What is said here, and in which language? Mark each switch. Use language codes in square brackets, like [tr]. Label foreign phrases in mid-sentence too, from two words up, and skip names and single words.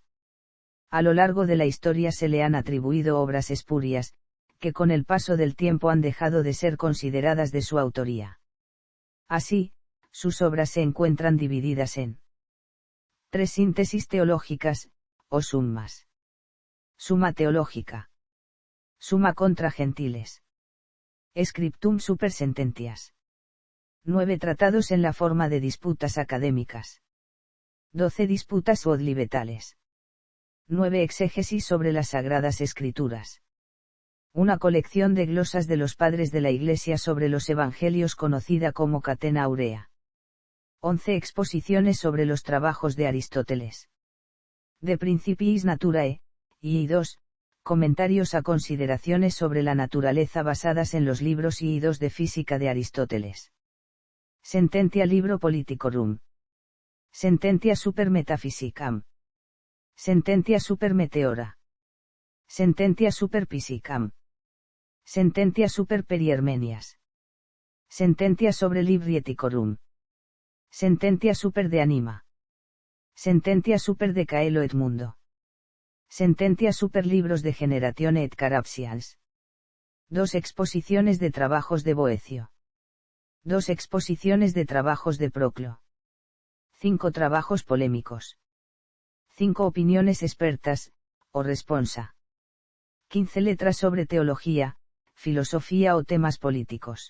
[es] A lo largo de la historia se le han atribuido obras espurias, que con el paso del tiempo han dejado de ser consideradas de su autoría. Así, sus obras se encuentran divididas en 3 síntesis teológicas, o summas. Summa teológica. Summa contra gentiles. Scriptum super sententias. 9 tratados en la forma de disputas académicas. 12 disputas odlivetales. 9 exégesis sobre las Sagradas Escrituras. Una colección de glosas de los padres de la Iglesia sobre los Evangelios conocida como Catena Aurea. 11 exposiciones sobre los trabajos de Aristóteles. De Principiis Naturae, y 2, comentarios a consideraciones sobre la naturaleza basadas en los libros y 2 de física de Aristóteles. Sententia libro politicorum. Sententia super metaphysicam. Sententia super meteora. Sententia super physicam. Sententia super periermenias. Sententia sobre libri eticorum. Sententia super de anima. Sententia super de caelo et mundo. Sententia super libros de generatione et carapsians. 2 exposiciones de trabajos de Boecio. 2 exposiciones de trabajos de Proclo. 5 trabajos polémicos. 5 opiniones expertas, o responsa. 15 letras sobre teología, filosofía o temas políticos.